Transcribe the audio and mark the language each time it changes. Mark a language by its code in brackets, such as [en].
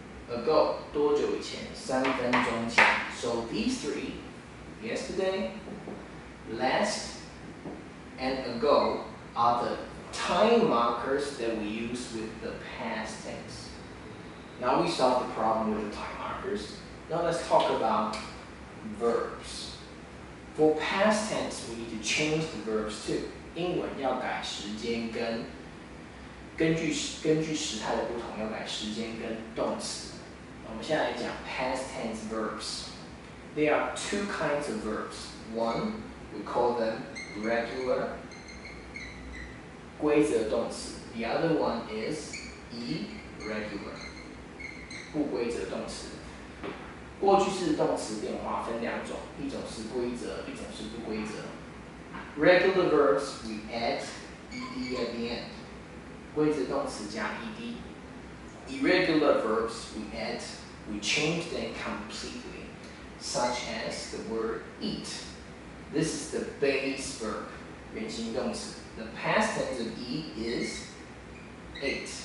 [en] Ago [zh] 多久以前 3分钟前 [en] So these three, yesterday, last, and ago, are the time markers that we use with the past tense. Now we solved the problem with the time markers. Now let's talk about verbs. For past tense, we need to change the verbs too. [zh] 英文要改时间跟根据时态的不同，要改时间跟动词。我们现在来讲 [en] past tense verbs. There are two kinds of verbs. One, we call them regular, [zh] 规则动词. [en] The other one is irregular, [zh] 不规则动词。过去式动词变化分两种，一种是规则，一种是不规则。 [en] Regular verbs we add ed at the end. [zh] 规则动词加 ed. [en] Irregular verbs we change them completely, such as the word eat. This is the base verb, [zh] 原形动词. [en] The past tense of eat is ate.